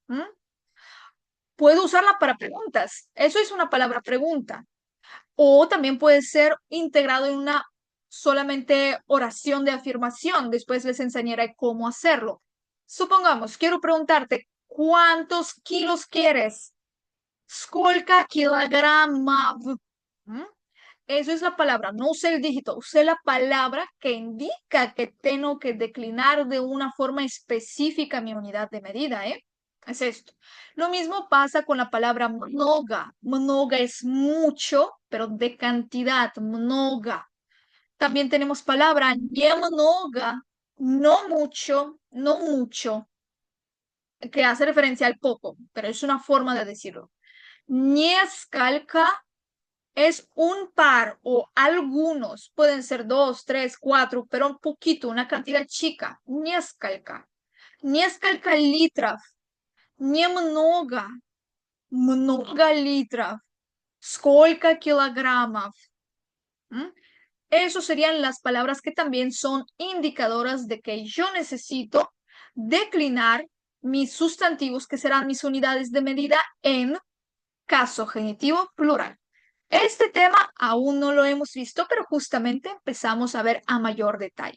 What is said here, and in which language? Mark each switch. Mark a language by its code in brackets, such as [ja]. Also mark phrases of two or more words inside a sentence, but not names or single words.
[es] Puedo usarla para preguntas. Eso es una palabra pregunta. O también puede ser integrado en una solamente oración de afirmación. Después les enseñaré cómo hacerlo. Supongamos, quiero preguntarte, ¿cuántos kilos quieres? [ru] Сколько килограммов? [es] Eso es la palabra, no usé el dígito, usé la palabra que indica que tengo que declinar de una forma específica mi unidad de medida, ¿eh? Es esto. Lo mismo pasa con la palabra mnoga. Mnoga es mucho pero de cantidad, mnoga. También tenemos palabra немного, no mucho, no mucho, que hace referencia al poco, pero es una forma de decirlo. Несколько es un par o algunos, pueden ser 2, 3, 4, pero un poquito, una cantidad chica. [ru] Несколько. Несколько литров. Немного. Много литров. Сколько килограммов. ¿Mm? [es] Esas serían las palabras que también son indicadoras de que yo necesito declinar mis sustantivos, que serán mis unidades de medida, en caso genitivo plural. Este tema aún no lo hemos visto, pero justamente empezamos a ver a mayor detalle.